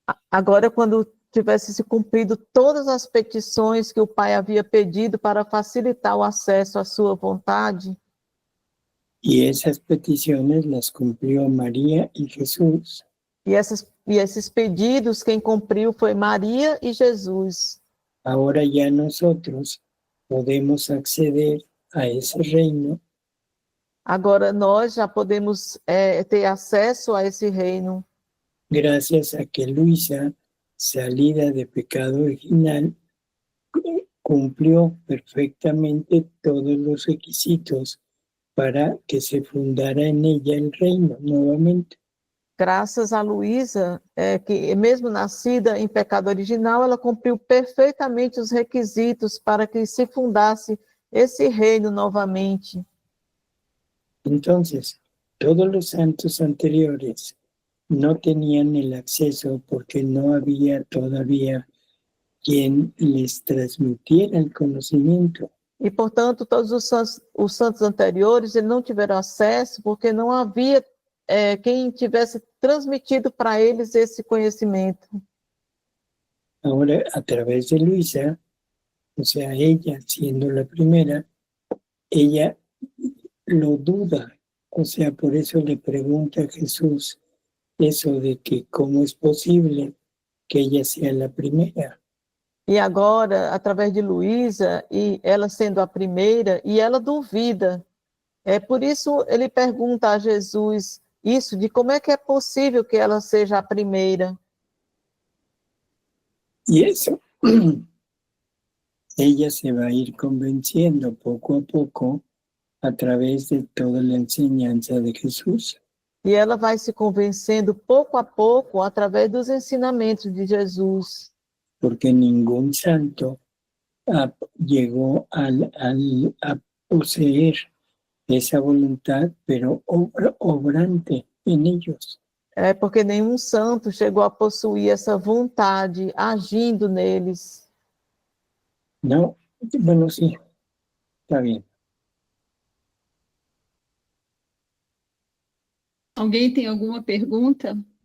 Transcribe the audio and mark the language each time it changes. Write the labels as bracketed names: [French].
[Portuguese] Agora, quando tivesse se cumprido todas as petições que o Pai havia pedido para facilitar o acesso à sua vontade, [Spanish] y esas peticiones las cumplió María y Jesús, [Portuguese] e esses pedidos, quem cumpriu foi Maria e Jesus. [Spanish] ahora ya nosotros podemos acceder a ese reino [Portuguese] Agora nós já podemos ter acesso a esse reino, [Spanish] gracias a que Luisa, salida de pecado original, cumplió perfectamente todos los requisitos para que se fundara en ella el reino nuevamente. [Portuguese] graças a Luísa, que mesmo nascida em pecado original, ela cumpriu perfeitamente os requisitos para que se fundasse esse reino novamente. [Spanish] Entonces, todos los santos anteriores no tenían el acceso porque no había todavía quien les transmitiera el conocimiento. [Portuguese] E, portanto, todos os santos anteriores eles não tiveram acesso porque não havia quem tivesse transmitido para eles esse conhecimento. [Spanish] Ahora, a través de Luisa, o sea, ella siendo la primera, ella lo duda. O sea, por eso le pregunta a Jesús eso de que cómo es posible que ella sea la primera. [Portuguese] E agora, através de Luísa, e ela sendo a primeira, e ela duvida. Por isso ele pergunta a Jesus isso, de como é que é possível que ela seja a primeira. [Spanish] Y eso, ella se va a ir convenciendo poco a poco a través de toda la enseñanza de Jesús. [Portuguese] E ela vai se convencendo pouco a pouco através dos ensinamentos de Jesus. [Spanish] Porque ningún santo llegó a poseer esa voluntad, pero obrante en ellos. [Portuguese] Porque nenhum santo chegou a possuir essa vontade agindo neles. [Spanish] No, bueno, sí, está bien. [Portuguese] Alguém tem alguma pergunta?